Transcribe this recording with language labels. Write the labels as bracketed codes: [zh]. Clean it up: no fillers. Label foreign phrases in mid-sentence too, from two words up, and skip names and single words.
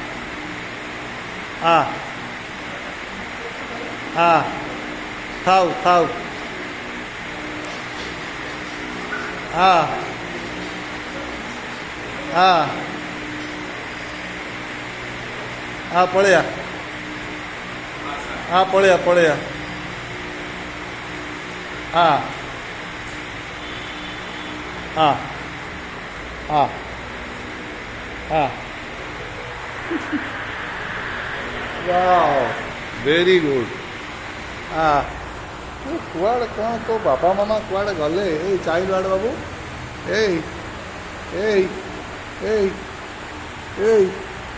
[gu] હા હા થાવ થાવ હા હા હા પડ્યા હા પડ્યા પડ્યા હા [or] હા હા હા [en] wow very good [or] હા କୁଆଡ଼େ କ'ଣ ତୋ ବାପା ମାମା କୁଆଡ଼େ ଗଲେ ଏଇ ଚାଇଲ୍ଡ ବାବୁ ଏଇ ଏଇ ଏଇ ଏଇ